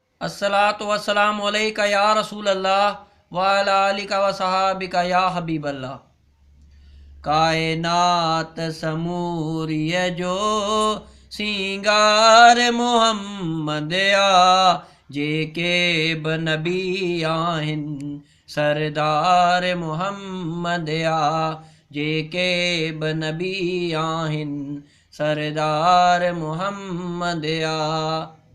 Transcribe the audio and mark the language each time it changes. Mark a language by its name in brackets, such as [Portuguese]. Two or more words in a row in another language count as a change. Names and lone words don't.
[Arabic] الصلاة والسلام عليك يا رسول الله وعلى آلك وأصحابك يا حبيب الله. [Sindhi] कायनात समूरिय जो सिंगार मोहम्मद आ, जेके नबी आहिनि सरदार मोहम्मद आ, जेके नबी आहिनि सरदार मोहम्मद आ।